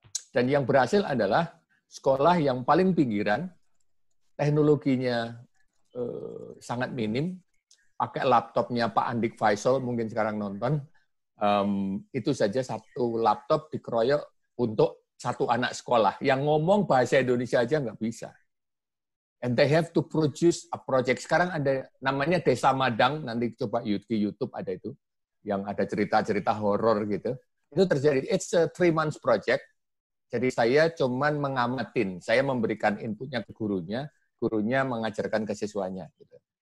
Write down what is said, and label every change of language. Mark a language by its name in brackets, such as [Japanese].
[Indonesian] Dan yang berhasil adalah sekolah yang paling pinggiran, teknologinya sangat minim, pakai laptopnya Pak Andik Faisal, mungkin sekarang nonton, itu saja 1 laptop dikeroyok untuk 1 anak sekolah yang ngomong bahasa Indonesia aja nggak bisa. [English] And they have to produce a project. [Indonesian] Sekarang ada namanya Desa Madang, nanti coba di YouTube ada itu, yang ada cerita-cerita horor gitu. Itu terjadi. [English] It's a 3 months project. [Indonesian] Jadi saya cuman mengamatin, saya memberikan inputnya ke gurunya mengajarkan ke siswanya. Gitu.